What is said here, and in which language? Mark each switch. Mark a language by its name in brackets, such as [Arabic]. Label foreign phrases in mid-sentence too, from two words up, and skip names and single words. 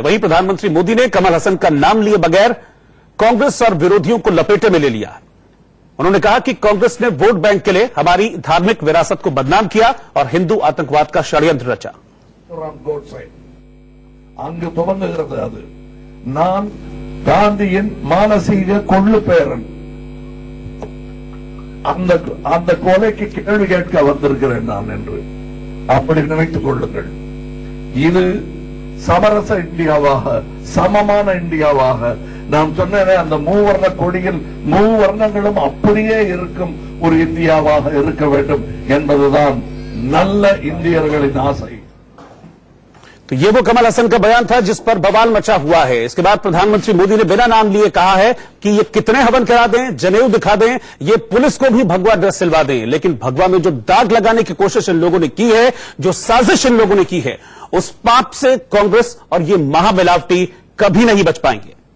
[Hindi] वहीं प्रधानमंत्री मोदी ने कमल हसन का नाम लिए बगैर कांग्रेस और विरोधियों को लपेटे में ले लिया है। उन्होंने कहा कि कांग्रेस ने वोट बैंक के लिए हमारी धार्मिक विरासत को बदनाम किया और हिंदू आतंकवाद का षड्यंत्र रचा। [Tamil] मानसीக கொள்ளு பேரன் அந்த கொலைக்கு கேள்வி கேட்க வந்திருக்கிறேன் நான் என்று அப்படி நினைத்துக் கொள்ளுங்கள். இது சமரச இந்தியாவாக, சமமான இந்தியாவாக நான் சொன்னேனே, அந்த மூவர்ண கொடியில் மூவர்ணங்களும் அப்படியே இருக்கும் ஒரு இந்தியாவாக இருக்க வேண்டும் என்பதுதான் நல்ல இந்தியர்களின் ஆசை। [Hindi] तो ये वो कमल हसन का बयान था जिस पर बवाल मचा हुआ है। इसके बाद प्रधानमंत्री मोदी ने बिना नाम लिए कहा है कि ये कितने हवन करा दें, जनेऊ दिखा दें, ये पुलिस को भी भगवा ड्रेस सिलवा दें, लेकिन भगवा में जो दाग लगाने की कोशिश इन लोगों ने की है, जो साजिश इन लोगों ने की है, उस पाप से कांग्रेस और ये महामिलावटी कभी नहीं बच पाएंगे।